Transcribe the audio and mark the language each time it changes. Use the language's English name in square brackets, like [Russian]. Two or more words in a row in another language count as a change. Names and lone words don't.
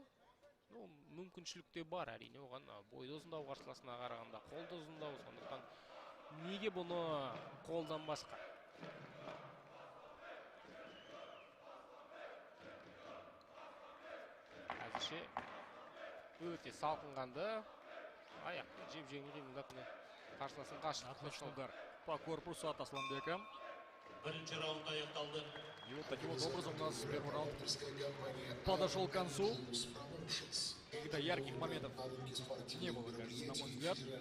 [Kazakh] Мүмкіншілік те бар, әрине оған бойды ұзындау қарсыласына қарағанда қолды ұзындау, сондықтан неге бұны қолданбасқа? әзірше өте салқынғанды. Аяқпен жеп-жеңіл қимылдап қарсыласын қашып. [Russian] Отличный удар по корпусу от Асланбека. [Kazakh] Бірінші раунд аяқталды. [Russian] И вот таким вот образом у нас первый раунд подошел к концу. Каких-то ярких моментов не было, кажется, на мой взгляд.